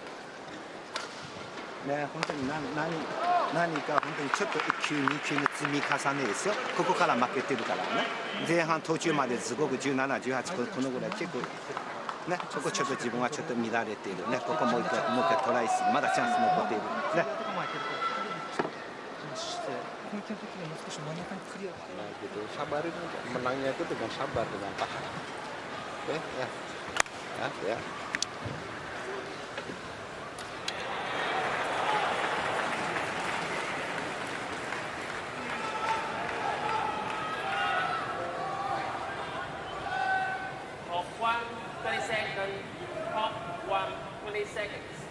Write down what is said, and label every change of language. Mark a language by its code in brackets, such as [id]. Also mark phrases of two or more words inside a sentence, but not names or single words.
[ja] ね本当に何か本当にちょっと1球2球の積み重ねですよここから負けてるからね前半途中まですごく17、18このぐらい結構ねそこちょっと自分はちょっと乱れているねここもう一回トライするまだチャンス残っているね [id] Nah gitu, sabarin aja. Menangnya itu dengan sabar, dengan tahan. Oke, ya. Ya. [en] Of 1 30 seconds, of 1 20 seconds.